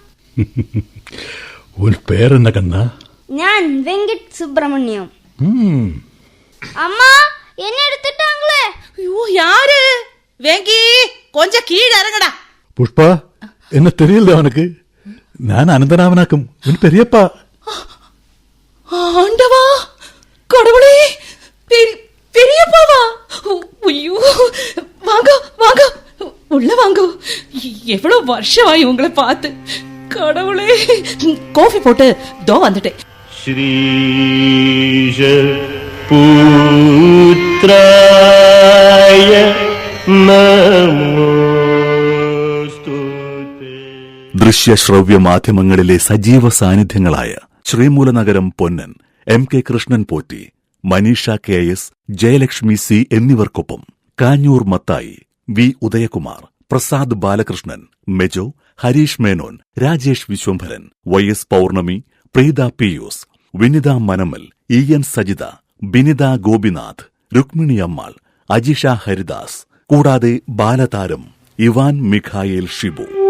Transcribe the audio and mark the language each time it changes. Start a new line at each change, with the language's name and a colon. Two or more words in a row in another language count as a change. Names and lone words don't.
Tamil: உன் பேர் என்ன கண்ணா?
Malayalam: ഞാൻ വെങ്കിട്ട് സുബ്രഹ്മണ്യം.
Tamil: அம்மா என்ன எடுத்துட்டாங்களே? ஐயோ, யாரு? வெங்கி, கொஞ்சம் கீழே இறங்கடா. புஷ்பா, என்ன தெரியல உனக்கு? நான் அனந்தராமனாக்கும் உன் பெரியப்பா. ஆண்டவா, கடவுளே, பெரியப்பாவா? ஐயோ, வாங்க வாங்க, உள்ள வாங்க. எவ்வளவு வருஷமாயி உங்களை பார்த்து. கடவுளே, காஃபி போட்டு தோ வந்துட்டேன்.
Malayalam: ശ്രീശ പുത്രായ നമോസ്തുതേ. ദൃശ്യ ശ്രവ്യ മാധ്യമങ്ങളിലെ സജീവ സാന്നിധ്യങ്ങളായ ശ്രീമൂലനഗരം പൊന്നൻ, MK കൃഷ്ണൻ പോറ്റി, മനീഷ KS, ജയലക്ഷ്മി C എന്നിവർക്കൊപ്പം കാഞ്ഞൂർ മത്തായി, V ഉദയകുമാർ, പ്രസാദ് ബാലകൃഷ്ണൻ, മെജോ, ഹരീഷ് മേനോൻ, രാജേഷ് വിശ്വംഭരൻ, YS പൗർണമി, പ്രീത പിയൂസ്, വിനിത മനമൽ, EN സജിത, ബിനിത ഗോപിനാഥ്, രുക്മിണി അമ്മാൾ, അജിഷ ഹരിദാസ്, കൂടാതെ ബാലതാരം ഇവാൻ മിഖായേൽ ഷിബു.